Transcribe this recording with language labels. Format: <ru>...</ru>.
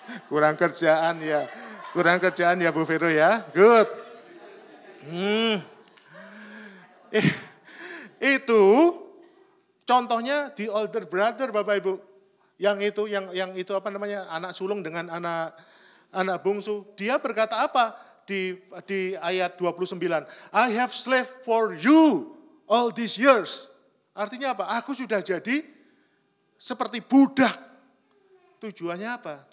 <id>Kurang kerjaan ya Bu Vero ya. Good. Itu contohnya di older brother Bapak Ibu. Yang itu apa namanya, anak sulung dengan anak bungsu. Dia berkata apa di ayat 29?</id> <en>I have slaved for you all these years.</en> <id>Artinya apa? Aku sudah jadi seperti budak. Tujuannya apa?</id>